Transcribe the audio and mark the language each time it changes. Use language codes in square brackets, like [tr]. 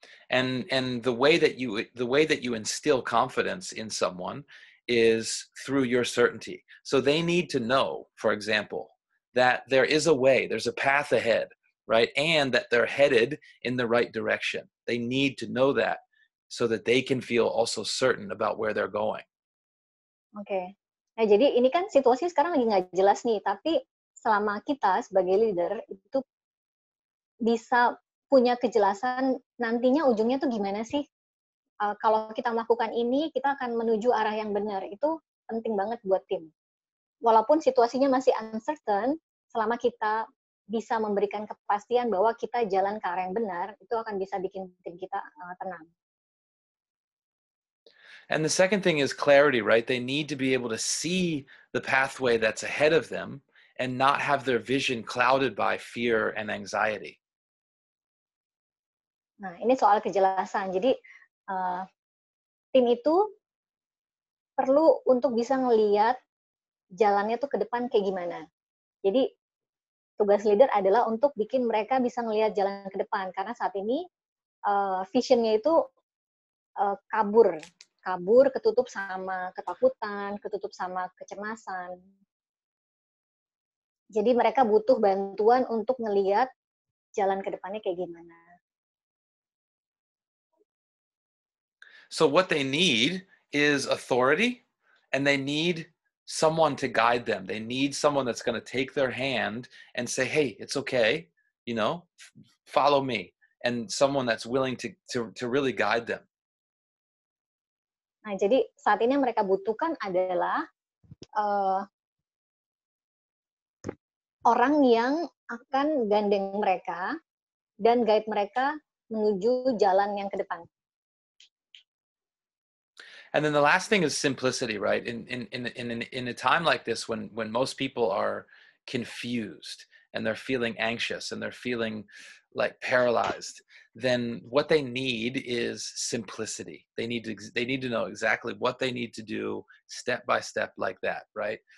[en] And the way that you instill confidence in someone is through your certainty. So they need to know, for example, that there is a way, there's a path ahead, right? And that they're headed in the right direction. They need to know that so that they can feel also certain about where they're going. [id] Oke. Nah, jadi ini kan situasi sekarang lagi nggak jelas nih, tapi selama kita sebagai leader itu bisa punya kejelasan nantinya ujungnya tuh gimana sih? Kalau kita melakukan ini, kita akan menuju arah yang benar. Itu penting banget buat tim. Walaupun situasinya masih uncertain, selama kita bisa memberikan kepastian bahwa kita jalan ke arah yang benar, itu akan bisa bikin tim kita tenang. [en] And the second thing is clarity, right? They need to be able to see the pathway that's ahead of them and not have their vision clouded by fear and anxiety. [id] Nah, ini soal kejelasan. Jadi, tim itu perlu untuk bisa ngelihat jalannya tuh ke depan kayak gimana. Jadi, tugas leader adalah untuk bikin mereka bisa ngelihat jalan ke depan. Karena saat ini, vision-nya itu kabur, ketutup sama ketakutan, ketutup sama kecemasan. Jadi mereka butuh bantuan untuk ngelihat jalan ke depannya kayak gimana. [en] So what they need is authority, and they need someone to guide them. They need someone that's going to take their hand and say, hey, it's okay, follow me. And someone that's willing to really guide them. [id] Nah, jadi saat ini yang mereka butuhkan adalah orang yang akan gandeng mereka dan guide mereka menuju jalan yang ke depan. [en] And then the last thing is simplicity, right? In a time like this, when most people are confused and they're feeling anxious and they're feeling like paralyzed, then what they need is simplicity. They need to know exactly what they need to do step by step like that, right?